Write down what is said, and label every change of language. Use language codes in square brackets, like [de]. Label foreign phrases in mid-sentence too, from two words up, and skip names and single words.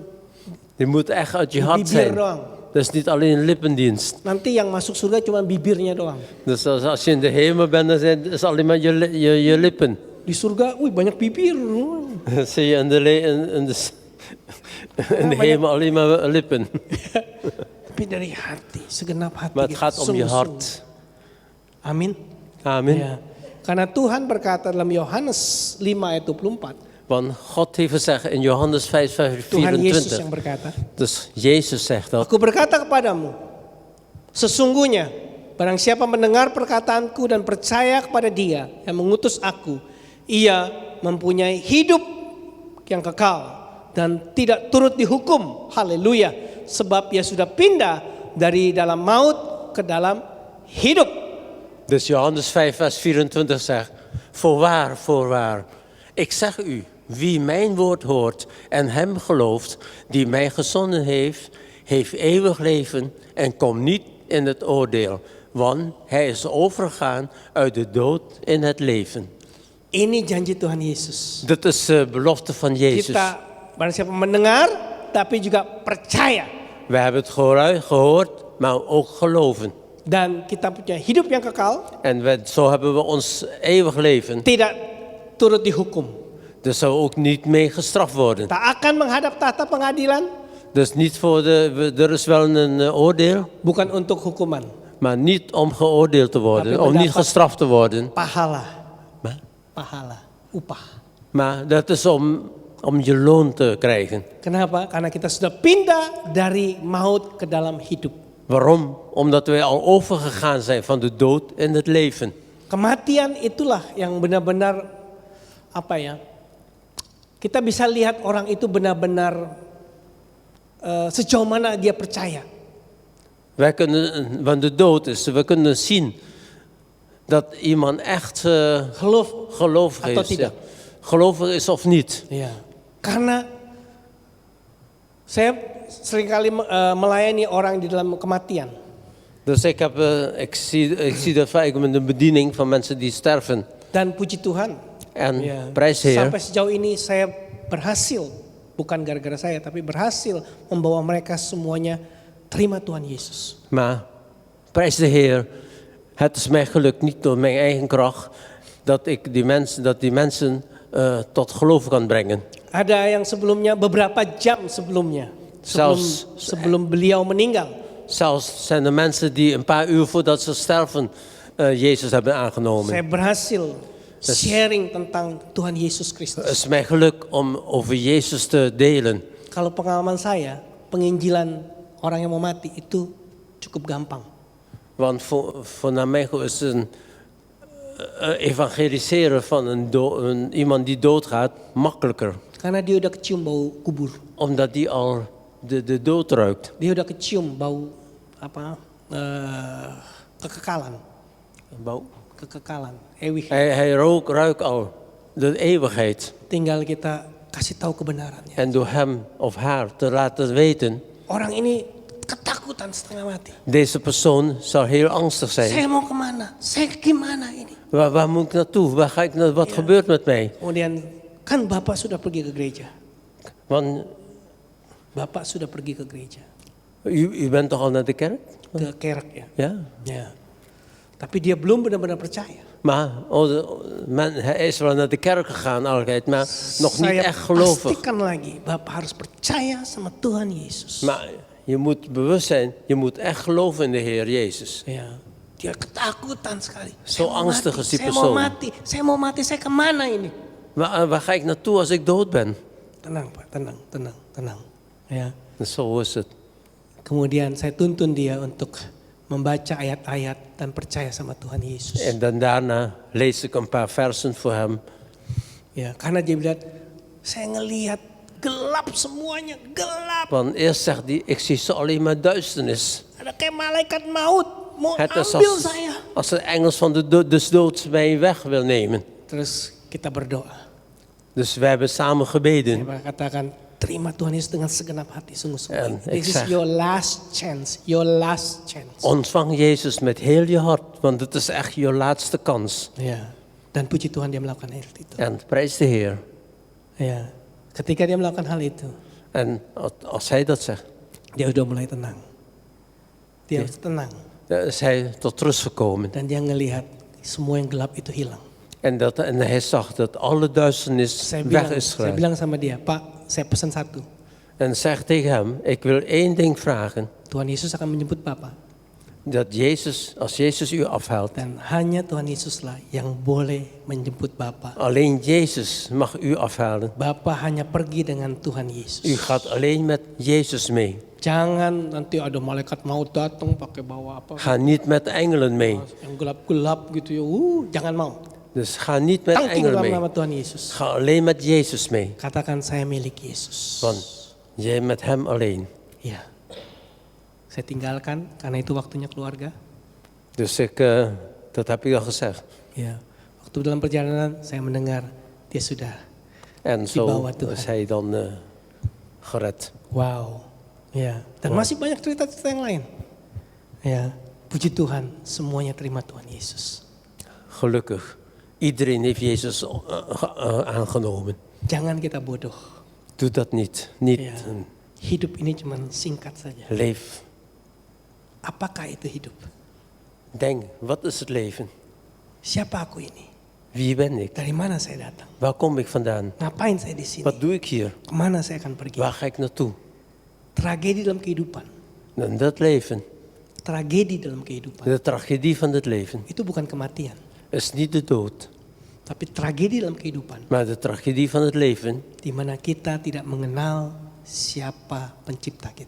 [nl] Je moet echt uit je hart [id] bibir [nl] zijn. [id] doang. [nl] Dat is niet alleen lippendienst. [id] Nanti yang masuk surga cuma bibirnya doang. [nl] Dus als je in de hemel bent, dan zijn het alleen maar je lippen. [id] Di surga, wih banyak bibir. [nl] Dan zie je in de hemel alleen maar lippen. [id] tapi dari hati, segenap hati. [nl] Maar het [id] kita, [nl] gaat om je [id] sungguh-sungguh. [nl] hart. [id] Amin. [nl] Amen. [id] Ya. Karena Tuhan berkata dalam Yohanes 5 ayat 24. [nl] Want God heeft gezegd in Johannes 5, vers [id] Tuhan Yesus [nl] 24. [id] yang berkata. [nl] Dus Jezus zegt dat. [id] Aku berkata kepadamu, sesungguhnya barang siapa mendengar perkataanku dan percaya kepada Dia yang mengutus aku, ia mempunyai hidup yang kekal dan tidak turut dihukum. Haleluya. Sebab ia sudah pindah dari dalam maut ke dalam hidup. [nl] Dus Johannes 5, vers 24 zegt: Voorwaar, voorwaar, ik zeg u, wie mijn woord hoort en hem gelooft, die mij gezonden heeft, heeft eeuwig leven en komt niet in het oordeel. Want hij is overgegaan uit de dood in het leven. [id] Ini janji Tuhan Yesus. [nl] Dit is de belofte van Jezus. [id] Kita barang siapa mendengar tapi juga percaya. [nl] We hebben het gehoord, maar ook geloven. [id] Dan kita punya hidup yang kekal, [nl] En zo hebben we ons eeuwig leven. [id] tidak turut dihukum. [nl] Dus zou ook niet mee gestraft worden. [id] Tak akan menghadap tahta pengadilan, [nl] Dus niet voor er is wel een oordeel, [id] bukan untuk hukuman. [nl] maar niet om geoordeeld te worden, [id] Tapi [nl] om niet [id] mendapat [nl] gestraft te worden. [id] Pahala, [nl] Maar, [id] pahala, upah. [nl] maar dat is om je loon te krijgen. [id] Kenapa? Karena kita sudah pindah dari maut ke dalam hidup. [nl] Waarom? Omdat wij al overgegaan zijn van de dood in het leven. [id] Kematian itulah yang benar-benar apa ya? Kita bisa lihat orang itu benar-benar sejauh mana dia percaya. [nl] Wij kunnen, want de dood is, we kunnen zien dat iemand echt gelovig [id] atau [nl] is. [id] tidak. [nl] Gelovig is of niet. [id] Ya. Karena saya seringkali melayani orang di dalam kematian. [nl] Dus ik zie dat vaak met de bediening van mensen die sterven. [id] Dan puji Tuhan. [nl] En [id] Ya, [nl] prijs de Heer. [id] sampai sejauh ini saya berhasil, bukan gara-gara saya, tapi berhasil membawa mereka semuanya terima Tuhan Yesus. [nl] Maar prijs de Heer, het is mij gelukt niet door mijn eigen kracht dat ik die mensen tot geloof kan brengen. [id] Ada yang sebelumnya beberapa jam sebelumnya, sebelum beliau meninggal. [nl] Zelfs zijn er mensen die een paar uur voordat ze sterven Jezus hebben aangenomen. [id] Saya berhasil sharing tentang Tuhan Yesus Kristus. [nl] Het is mij gelukt om over Jezus te delen. [id] Kalau pengalaman saya, penginjilan orang yang mau mati itu cukup gampang. [nl] Want voor naar mij is een evangeliseren van iemand die doodgaat makkelijker. [id] Karena dia udah kecium bau kubur. [nl] Omdat die al de dood ruikt. [id] Dia udah kecium bau kekekalan. Bouw. Kekekalan, eeuwigheid. [nl] Hij ruikt al de eeuwigheid. [id] Tinggal kita kasih tahu kebenarannya. [nl] En door hem of haar te laten weten, [id] Orang ini ketakutan setengah mati. [nl] deze persoon zal heel angstig zijn. [id] Saya mau kemana? Saya gimana ini? [nl] Waar moet ik naartoe? Waar ga ik naar? Wat gebeurt met mij? [id] Kemudian kan Bapak sudah pergi ke gereja. [nl] Want [id] Bapak sudah pergi ke gereja. [nl] u bent toch al naar de kerk? [id] Ke kerk ya. [nl] Ja. [id] Ya. Tapi dia belum benar-benar percaya. [nl] Maar hij is wel naar de kerk gegaan altijd, maar nog niet [id] Saya [nl] echt gelovig. [id] pastikan lagi, Bapak harus percaya sama Tuhan Yesus. [nl] Maar je moet bewust zijn, je moet echt geloven in de Heer Jezus. [id] Ya. Dia ketakutan sekali. [nl] Zo angstig is die [id] Saya [nl] persoon. [id] mau mati, saya kemana ini? [nl] Waar ga ik naartoe als ik dood ben? [id] Tenang Pak, tenang. Ya. [nl] En zo is het. [id] Kemudian saya tuntun dia untuk membaca ayat-ayat dan percaya sama Tuhan Yesus. [nl] En dan daarna lees ik een paar versen voor hem. [id] Ya, karena dia bilang, saya ngelihat gelap semuanya, gelap. [nl] Want eerst zegt hij, ik zie ze alleen maar duisternis. [id] Ada kayak malaikat maut mau [nl] Het is [id] ambil saya. [nl] als de engels van de dood mij weg wil nemen. [id] Terus kita berdoa. [nl] Dus wij hebben samen gebeden. [id] Saya katakan, terima Tuhan Yesus dengan segenap hati, [nl] En [id] sungguh-sungguh. [nl] ik [en] This is [nl] zeg- [en] your last chance, your last chance. [nl] Ontvang Jezus met heel je hart, want het is echt je laatste kans. [id] Ya, dan puji Tuhan dia melakukan hal itu. [nl] En prijs de Heer. [id] Ya, ketika dia melakukan hal itu, [nl] En als hij dat zegt, [id] dia udah mulai tenang. Dia Ya. tenang [nl] dan is hij tot rust gekomen. [id] dan dia ngelihat semua yang gelap itu hilang. [nl] En hij zag dat alle duisternis [id] Saya [nl] weg [id] bilang, [nl] is [id] saya [nl] gegaan. [id] bilang sama dia, Pak, saya pesan satu. [nl] En zeg tegen hem, ik wil één ding vragen. [id] Tuhan Yesus akan menjemput Bapak. [nl] Dat Jezus, als Jezus u afhaalt, [id] Dan hanya Tuhan Yesuslah yang boleh menjemput Bapak. [nl] alleen Jezus mag u afhalen. [id] Bapak hanya pergi dengan Tuhan Yesus. [nl] U gaat alleen met Jezus mee. [id] Jangan nanti ada malaikat maut datang pakai bawa apa [nl] Ga niet met engelen mee. [id] yang gelap-gelap gitu ya. Jangan mau. [nl] Dus ga niet met Tangking engelen [id] dalam [nl] mee. [id] nama Tuhan Yesus. [nl] Ga alleen met Jezus mee. [id] Katakan saya milik Yesus. [nl] Want jij met hem alleen. [id] Ya. Saya tinggalkan karena itu waktunya keluarga. [nl] Dus dat heb ik al gezegd. [id] Ya. Waktu dalam perjalanan saya mendengar dia sudah. [nl] En Die zo bouwen Tuhan. is hij dan gered. [id] Wow. Ya. Dan masih banyak cerita-cerita yang lain. Ya. Puji Tuhan, semuanya terima Tuhan Yesus. [nl] Gelukkig. Iedereen heeft Jezus aangenomen. [id] Jangan kita bodoh. [nl] Doe dat niet. Niet [id] Ya. Hidup ini cuma singkat saja. [nl] leef. [id] Apakah itu hidup? [nl] Denk, wat is het leven? [id] Siapa aku ini? [nl] Wie ben ik? [id] Dari mana saya datang? [nl] Waar kom ik vandaan? [id] Ngapain saya di sini? [nl] Wat doe ik hier? [id] Kemana saya akan pergi? [nl] Waar ga ik naartoe? [id] Tragedi dalam kehidupan. [nl] En dat leven, [id] Tragedi dalam kehidupan. [nl] de tragedie van het leven, [id] Itu bukan kematian. [nl] is niet de dood. [id] Tapi tragedi dalam kehidupan. [nl] Maar de tragedie van het leven, [id] Di mana kita tidak mengenal siapa pencipta kita.